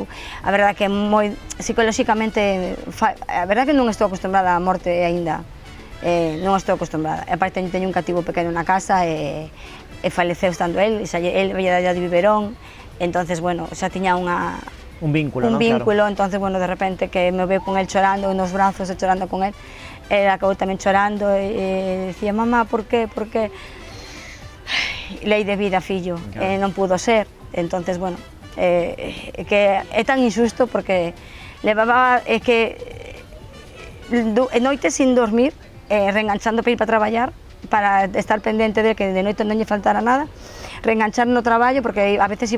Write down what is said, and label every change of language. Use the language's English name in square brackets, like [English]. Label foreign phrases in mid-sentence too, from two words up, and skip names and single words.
[Galician] A verdade que moi psicolóxicamente, a verdade que non estou acostumbrada á morte aínda, non estou acostumbrada. E aparte teño un cativo pequeno na casa e faleceu estando el veía de biberón, entonces, bueno, xa tiña unha Un vínculo, un ¿no? vínculo, Claro. [Spanish] entonces, bueno, de repente que me veo con él chorando, unos brazos, chorando con él, él acabó también chorando e decía, mamá, por qué? [Galician] Lei de vida, fillo, non pudo ser, entonces, bueno, que é tan injusto porque levaba, noites sin dormir, reenganchando para ir para traballar, para estar pendente de que de noite non lle faltara nada, reenganchar no traballo, porque a veces